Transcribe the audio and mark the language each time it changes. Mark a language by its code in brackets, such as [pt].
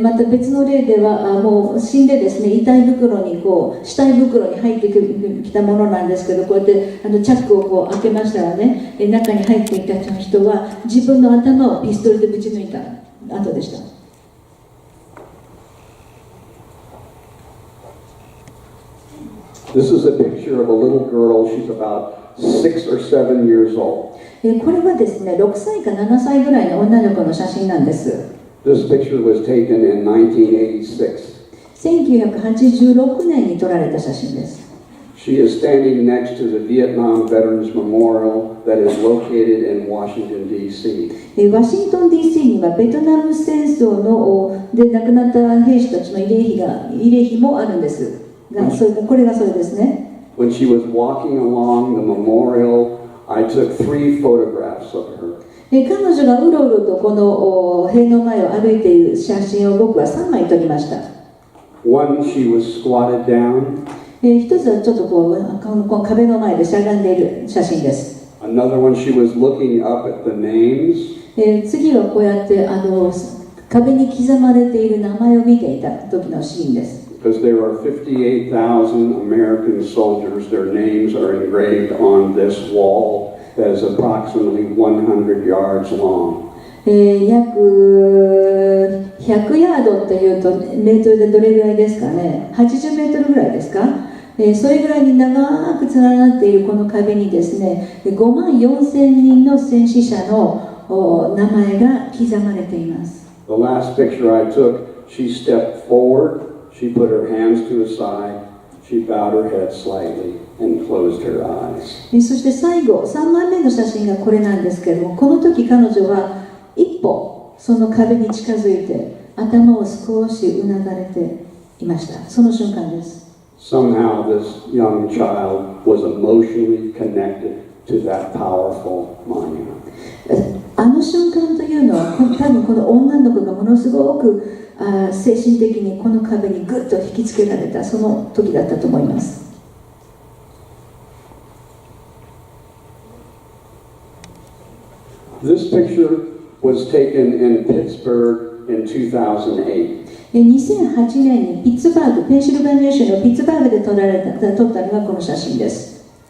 [ja] また別の例ではもう死んでですね、遺体袋に死体袋に入ってきたものなんですけど、こうやってチャックを開けましたらね、中に入っていた人は自分の頭をピストルでぶち抜いた後でした。 [en] This is a picture of a little girl. She's about 6 or 7 years old. [ja] これはですね、6歳か7歳ぐらいの女の子の写真なんです。 [en] This picture was taken in 1986. [ja] 1986年に撮られた写真です。 [en] She is standing next to the Vietnam Veterans Memorial that is located in Washington, D.C. [ja] ワシントン DC にはベトナム戦争で亡くなった兵士たちの慰霊碑もあるんですが、これがそれですね。 [en] When she was walking along the memorial, I took 3 photographs of her. [ja] 彼女がうろうろとこの塀の前を歩いている写真を僕は3枚撮りました。 [en] One, she was squatted down. [ja] 一つはちょっとこの壁の前でしゃがんでいる写真です。 [en] Another one, she was looking up at the names. [ja] 次はこうやって壁に刻まれている名前を見ていた時のシーンです。 [en] Because there are 58,000 American soldiers, their names are engraved on this wall that is approximately 100 yards long. [ja] 約100ヤードっていうとメートルでどれぐらいですかね、80メートルぐらいですか、それぐらいに長く連なっているこの壁にですね、54,000人の戦死者の名前が刻まれています。 [en] The last picture I took, she stepped forward, she put her hands to her side, she bowed her head slightly and closed her eyes. [ja] そして最後、3枚目の写真がこれなんですけれども、この時彼女は一歩その壁に近づいて頭を少しうなだれていました。その瞬間です。 [en] Somehow this young child was emotionally connected to that powerful monument. [ja] あの瞬間というのは多分この女の子がものすごく精神的にこの壁にぐっと引きつけられたその時だったと思います。 [en] This picture was taken in Pittsburgh in 2008. [ja] 2008年にピッツバーグ、ペンシルバニア州のピッツバーグで撮ったのがこの写真です。